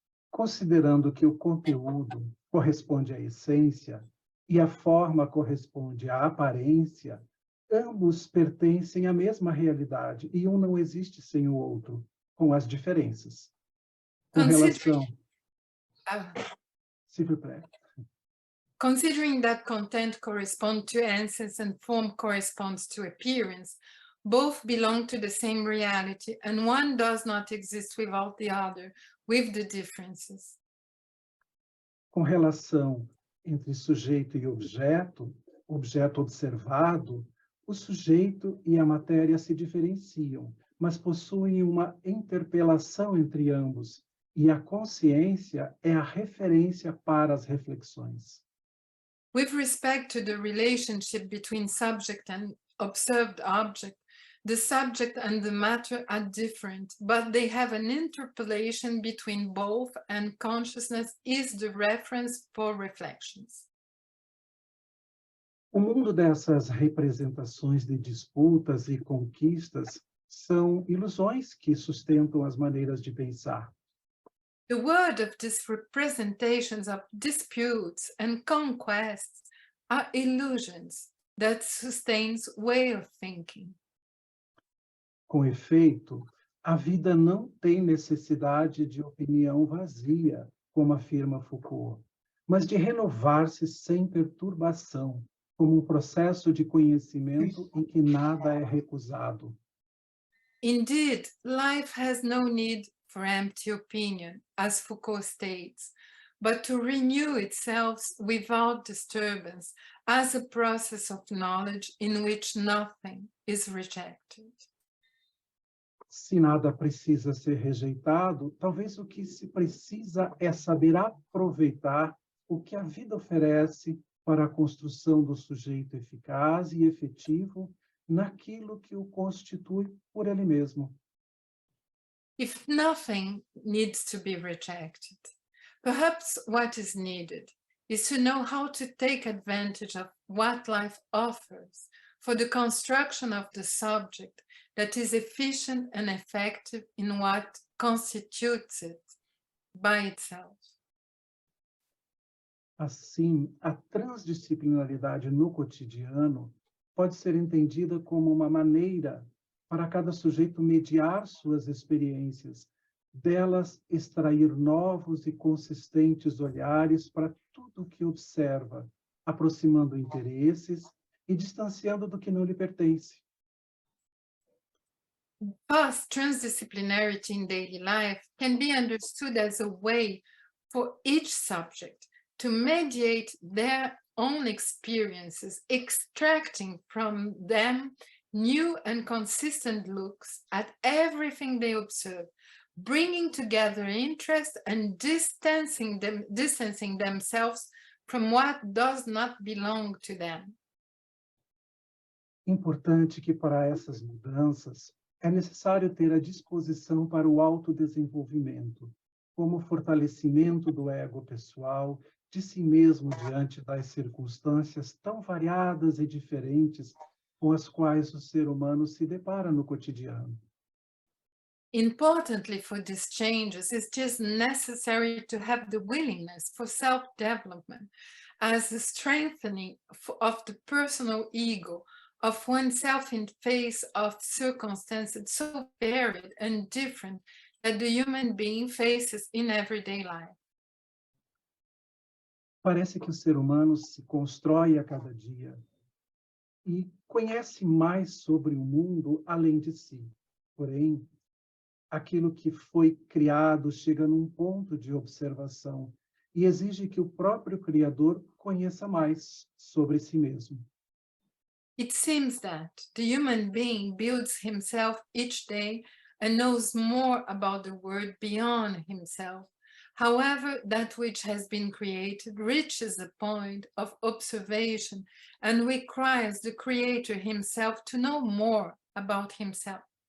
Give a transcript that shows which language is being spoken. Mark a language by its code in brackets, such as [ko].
[pt] Considerando que o conteúdo corresponde à essência e a forma corresponde à aparência, ambos pertencem à mesma realidade e um não existe sem o outro, com as diferenças. Com relação... [fr] S'il vous plaît. [en] Considering that content corresponds to essence and form corresponds to appearance, both belong to the same reality, and one does not exist without the other, with the differences. [pt] Com relação entre sujeito e objeto observado, o sujeito e a matéria se diferenciam, mas possuem uma interpelação entre ambos, e a consciência é a referência para as reflexões. [en] With respect to the relationship between subject and observed object, the subject and the matter are different, but they have an interpolation between both, and consciousness is the reference for reflections. [pt] O mundo dessas representações de disputas e conquistas são ilusões que sustentam as maneiras de pensar. [en] The word of these representations of disputes and conquests are illusions that sustains way of thinking. [pt] Com efeito, a vida não tem necessidade de opinião vazia, como afirma Foucault, mas de renovar-se sem perturbação, como um processo de conhecimento em que nada é recusado. [en] Indeed, life has no need for empty opinion, as Foucault states, but to renew itself without disturbance as a process of knowledge in which nothing is rejected. [pt] Se nada precisa ser rejeitado, talvez o que se precisa é saber aproveitar o que a vida oferece para a construção do sujeito eficaz e efetivo naquilo que o constitui por ele mesmo. [en] If nothing needs to be rejected, perhaps what is needed is to know how to take advantage of what life offers for the construction of the subject that is efficient and effective in what constitutes it by itself. [pt] Assim, a transdisciplinaridade no cotidiano pode ser entendida como uma maneira para cada sujeito mediar suas experiências, delas extrair novos e consistentes olhares para tudo o que observa, aproximando interesses e distanciando do que não lhe pertence. [en] Thus, transdisciplinarity in daily life can be understood as a way for each subject to mediate their own experiences, extracting from them new and consistent looks at everything they observe, bringing together interest and distancing themselves from what does not belong to them. [pt] Importante que para essas mudanças é necessário ter a disposição para o autodesenvolvimento, como fortalecimento do ego pessoal, de si mesmo diante das circunstâncias tão variadas e diferentes com as quais o ser humano se depara no cotidiano. [en] Importantly for these changes, it's just necessary to have the willingness for self-development as a strengthening of the personal ego of oneself in face of circumstances so varied and different that the human being faces in everyday life. [pt] Parece que o ser humano se constrói a cada dia e conhece mais sobre o mundo além de si. Porém, aquilo que foi criado chega num ponto de observação e exige que o próprio Criador conheça mais sobre si mesmo. [en] It seems that the human being builds himself each day and knows more about the world beyond himself. However, that which has been created reaches a point of observation and requires the Creator himself to know more about himself.